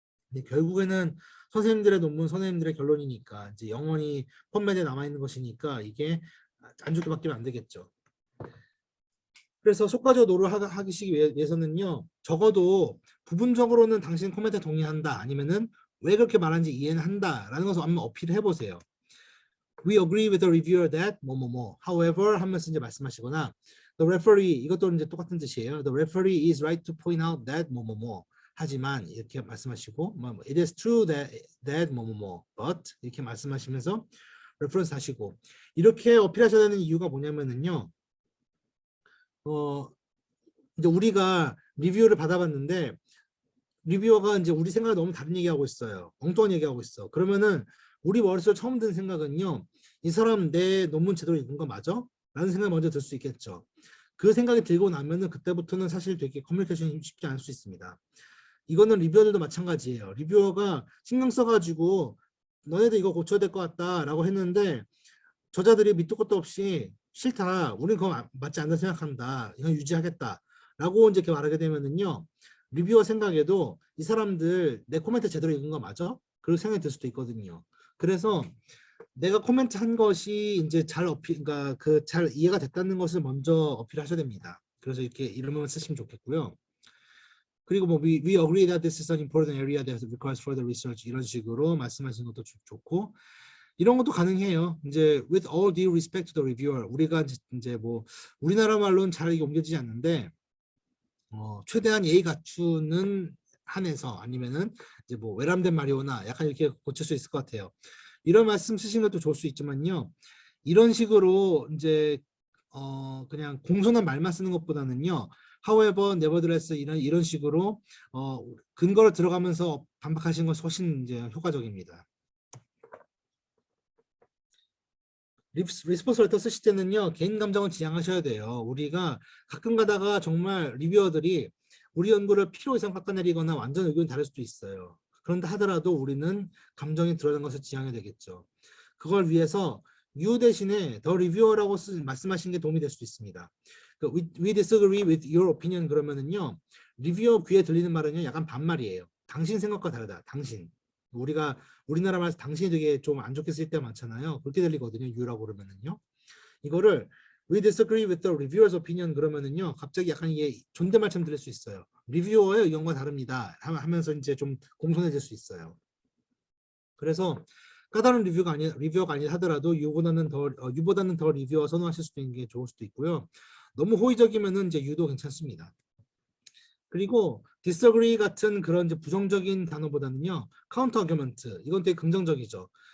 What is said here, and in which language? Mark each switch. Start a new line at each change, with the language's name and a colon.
Korean: 근데 결국에는 선생님들의 논문, 선생님들의 결론이니까 이제 영원히 펀맷에 남아 있는 것이니까 이게 안 좋게 바뀌면 안 되겠죠. 그래서 속가적 노를 하기 위해서는요. 적어도 부분적으로는 당신 코멘트에 동의한다. 아니면은 왜 그렇게 말하는지 이해는 한다라는 것을 한번 어필을 해보세요.
English: We agree with the reviewer that
Korean: 뭐뭐뭐.
English: However
Korean: 하면서 이제 말씀하시거나
English: the referee
Korean: 이것도 이제 똑같은 뜻이에요.
English: The referee is right to point out that
Korean: 뭐뭐뭐. 하지만 이렇게 말씀하시고
English: it is true that
Korean: 뭐뭐뭐
English: but
Korean: 이렇게 말씀하시면서 레퍼런스 하시고 이렇게 어필하셔야 되는 이유가 뭐냐면은요. 이제 우리가 리뷰를 받아봤는데 리뷰어가 이제 우리 생각을 너무 다른 얘기하고 있어요. 엉뚱한 얘기하고 있어. 그러면은 우리 머릿속에 처음 드는 생각은요. 이 사람 내 논문 제대로 읽은 거 맞아? 라는 생각이 먼저 들 수 있겠죠. 그 생각이 들고 나면은 그때부터는 사실 되게 커뮤니케이션이 쉽지 않을 수 있습니다. 이거는 리뷰어들도 마찬가지예요. 리뷰어가 신경 써가지고 너네들 이거 고쳐야 될 것 같다 라고 했는데 저자들이 밑도 끝도 없이 싫다. 우리는 그거 맞지 않다 생각한다. 이건 유지하겠다. 라고 이제 이렇게 말하게 되면은요. 리뷰어 생각에도 이 사람들 내 코멘트 제대로 읽은 거 맞아? 그렇게 생각이 들 수도 있거든요. 그래서 내가 코멘트 한 것이 이제 그러니까 잘 이해가 됐다는 것을 먼저 어필하셔야 됩니다. 그래서 이렇게 이름을 쓰시면 좋겠고요. 그리고
English: we agree that this is an important area that requires further research
Korean: 이런 식으로 말씀하시는 것도 좋고 이런 것도 가능해요. 이제
English: with all due respect to the reviewer
Korean: 우리가 이제 우리나라 말로는 잘 이게 옮겨지지 않는데 최대한 예의 갖추는 한에서 아니면은 이제 외람된 말이오나 약간 이렇게 고칠 수 있을 것 같아요. 이런 말씀 쓰시는 것도 좋을 수 있지만요. 이런 식으로 이제 그냥 공손한 말만 쓰는 것보다는요.
English: however, nevertheless
Korean: 이런 식으로 근거를 들어가면서 반박하시는 것이 훨씬 이제 효과적입니다. 리스폰스 레터 쓰실 때는요. 개인 감정은 지양하셔야 돼요. 우리가 가끔 가다가 정말 리뷰어들이 우리 연구를 필요 이상 깎아내리거나 완전 의견이 다를 수도 있어요. 그런데 하더라도 우리는 감정이 드러난 것을 지향해야 되겠죠. 그걸 위해서 you 대신에 the reviewer라고 말씀하신 게 도움이 될 수 있습니다.
English: We disagree with your opinion
Korean: 그러면은요. 리뷰어 귀에 들리는 말은요. 약간 반말이에요. 당신 생각과 다르다. 당신. 우리나라 말에서 당신이 되게 좀 안 좋게 쓸 때 많잖아요. 그렇게 들리거든요. you라고 그러면은요. 이거를
English: we disagree with the reviewer's opinion
Korean: 그러면은요. 갑자기 약간 이게 존댓말처럼 들릴 수 있어요. 리뷰어의 의견과 다릅니다. 하면서 이제 좀 공손해질 수 있어요. 그래서 까다로운 리뷰어가 아니 하더라도 you보다는 더 리뷰어 선호하실 수도 있는 게 좋을 수도 있고요. 너무 호의적이면은 이제 you도 괜찮습니다. 그리고 disagree 같은 그런 이제 부정적인 단어보다는요. counter argument 이건 되게 긍정적이죠.